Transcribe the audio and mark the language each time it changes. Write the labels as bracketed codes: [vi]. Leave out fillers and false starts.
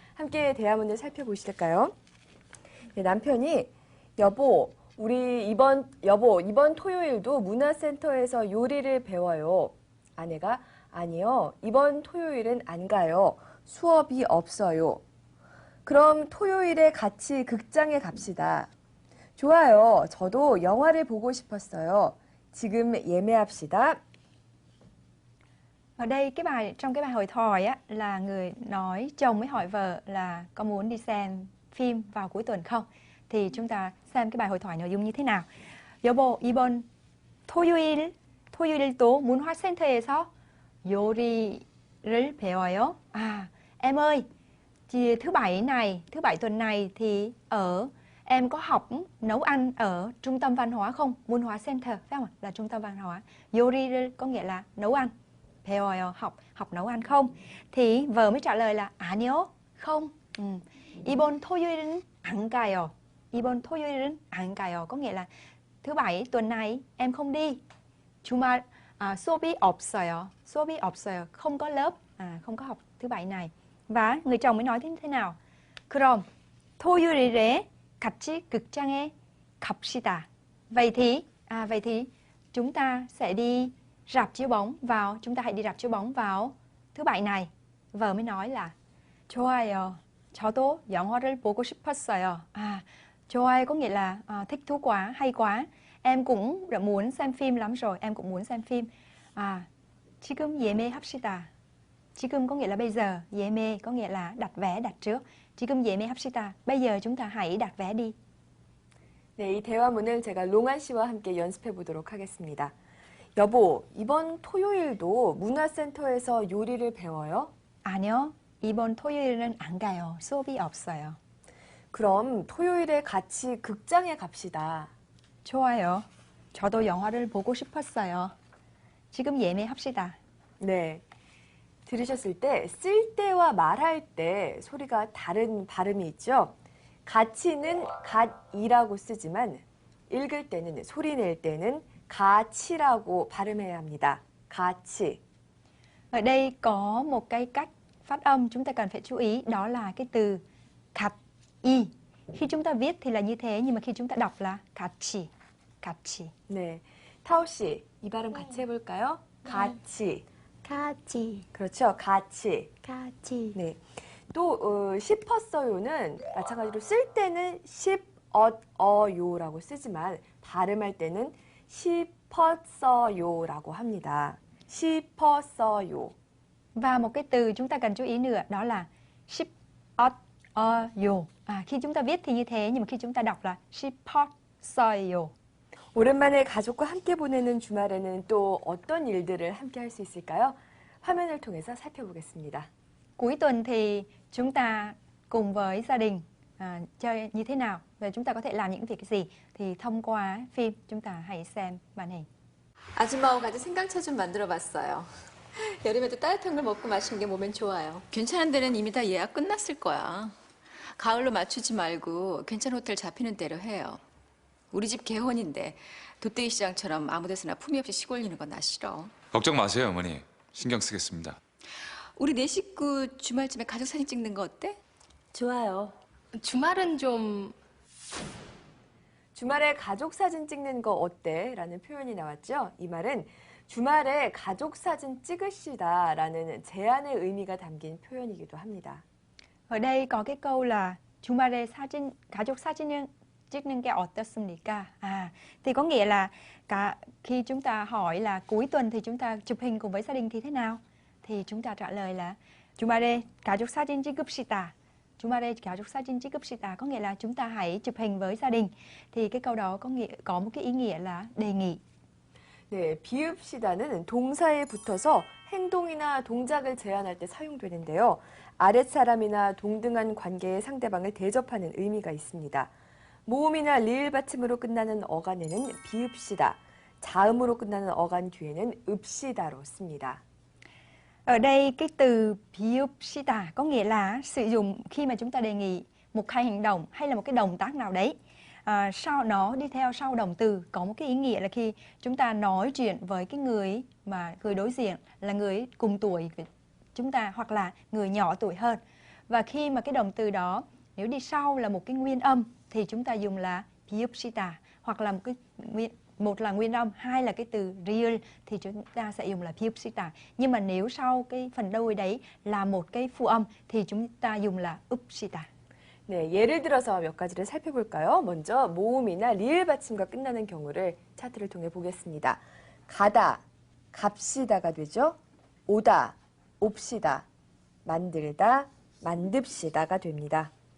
[ko] 함께 대화문을 살펴보실까요? 네, 남편이 여보, 이번 토요일도 문화센터에서 요리를 배워요. 아내가 아니요, 이번 토요일은 안 가요. 수업이 없어요. 그럼 토요일에 같이 극장에 갑시다. 좋아요. 저도 영화를 보고 싶었어요. 지금 예매합시다. [vi] Ở đây trong cái bài hội thoại á, là người nói chồng mới hỏi vợ là có muốn đi xem phim vào cuối tuần không? Thì chúng ta xem cái bài hội thoại nội dung như thế nào. [ko] 여보, 이번 토요일도 문화센터에서 요리를 배워요. [vi] Em ơi, thứ bảy tuần này thì em có học nấu ăn ở trung tâm văn hóa không? 문화 center, phải không ạ? Là trung tâm văn hóa. 요리를 có nghĩa là nấu ăn. 배워요, học nấu ăn không? Thì vợ mới trả lời là 아니요, không. [ko] 이번 토요일은 안 가요. 이번 토요일은 안 가요. [vi] Có nghĩa là thứ bảy tuần này em không đi. [ko] 주말 수업이 없어요. 수업이 없어요. [vi] Không có lớp, không có học thứ bảy này. Và người chồng mới nói thế nào? [ko] 그럼 토요일에 같이 극장에 갑시다. [vi] Vậy thì chúng ta sẽ đi rạp chiếu bóng vào, chúng ta hãy đi rạp chiếu bóng vào thứ bảy này. Vợ mới nói là 좋아요. [ko] 저도 영화를 보고 싶었어요. [vi] 좋아요 có nghĩa là thích thú quá, hay quá. Em cũng đã muốn xem phim lắm rồi, em cũng muốn xem phim. [ko] 지금 예매합시다. [vi] 지금 có nghĩa là bây giờ, 예매 có nghĩa là đặt vé, đặt trước. [ko] 지금 예매합시다. [vi] Bây giờ chúng ta hãy đặt vé đi. [ko] 네, 이 대화문을 제가 롱안 씨와 함께 연습해 보도록 하겠습니다. 여보, 이번 토요일도 문화센터에서 요리를 배워요? 아니요, 이번 토요일은 안 가요. 수업이 없어요. 그럼 토요일에 같이 극장에 갑시다. 좋아요. 저도 영화를 보고 싶었어요. 지금 예매합시다. 네. 들으셨을 때 쓸 때와 말할 때 소리가 다른 발음이 있죠. 같이는 갓이라고 쓰지만 읽을 때는 소리 낼 때는 가치라고 발음해야 합니다. 가치. [vi] Ở đây có một cái cách phát âm chúng ta cần phải chú ý, đó là cái từ 같이. Khi chúng ta viết thì là như thế, nhưng mà khi chúng ta đọc là 같이. [ko] 같이. 네. 타오 씨, 이 발음 같이 해볼까요? 같이. 같이, 그렇죠. 같이. 같이. 네. 또 싶었어요는 마찬가지로 쓸 때는 싶어요라고 쓰지만 발음할 때는 싶었어요라고 합니다. 싶었어요. [vi] Và một cái từ chúng ta cần chú ý nữa, đó là 싶었어요. Khi chúng ta viết thì như thế, nhưng mà khi chúng ta đọc là 싶었어요. [ko] 오랜만에 가족과 함께 보내는 주말에는 또 어떤 일들을 함께 할 수 있을까요? 화면을 통해서 살펴보겠습니다. [vi] Cuối tuần thì chúng ta cùng với gia đình chơi như thế nào và chúng ta có thể làm những việc gì thì thông qua phim chúng ta hãy xem màn hình. [ko] 아줌마하고 같이 생강차 좀 만들어봤어요. 여름에도 따뜻한 걸 먹고 마시는 게 몸엔 좋아요. 괜찮은 데는 이미 다 예약 끝났을 거야. 가을로 맞추지 말고 괜찮은 호텔 잡히는 대로 해요. 우리 집 개혼인데 돗대기 시장처럼 아무 데서나 품위 없이 시골리는 건 나 싫어. 걱정 마세요, 어머니. 신경 쓰겠습니다. 우리 네 식구 주말쯤에 가족 사진 찍는 거 어때? 좋아요. 주말은 좀 주말에 가족 사진 찍는 거 어때? 라는 표현이 나왔죠. 이 말은 주말에 가족 사진 찍으시다라는 제안의 의미가 담긴 표현이기도 합니다. [vi] Ở đây có cái câu là [ko] 주말에 가족 사진을 찍는 게 어떻습니까? [vi] Thì có nghĩa là khi chúng ta hỏi là cuối tuần thì chúng ta chụp hình cùng với gia đình thì thế nào? Thì chúng ta trả lời là [ko] 주말에 가족 사진 찍읍시다. 주말에 가족 사진 찍읍시다 [vi] có nghĩa là chúng ta hãy chụp hình với gia đình. Thì cái câu đó có một cái ý nghĩa là đề nghị. [ko] 네, 비읍시다는 동사에 붙어서 행동이나 동작을 제안할 때 사용되는데요. 아랫사람이나 동등한 관계의 상대방을 대접하는 의미가 있습니다. 모음이나 리을 받침으로 끝나는 어간에는 비읍시다, 자음으로 끝나는 어간 뒤에는 읍시다로 씁니다. [vi] Ở đây cái từ 비읍시다 có nghĩa là sử dụng khi mà chúng ta đề nghị một hành động hay là một cái động tác nào đấy. Sau nó đi theo sau động từ có một cái ý nghĩa là khi chúng ta nói chuyện với cái người đối diện là người cùng tuổi với chúng ta hoặc là người nhỏ tuổi hơn. Và khi mà cái động từ đó nếu đi sau là một cái nguyên âm thì chúng ta dùng là 비읍시다 hoặc là một là nguyên âm, hai là cái từ real thì chúng ta sẽ dùng là 비읍시다. Nhưng mà nếu sau cái phần đuôi đấy là một cái phụ âm thì chúng ta dùng là 읍시다. [ko] 네, 예를 들어서 몇 가지를 살펴볼까요? 먼저 모음이나 리을 받침과 끝나는 경우를 차트를 통해 보겠습니다. 가다, 갑시다가 되죠. 오다, 옵시다, 만들다, 만듭시다가 됩니다.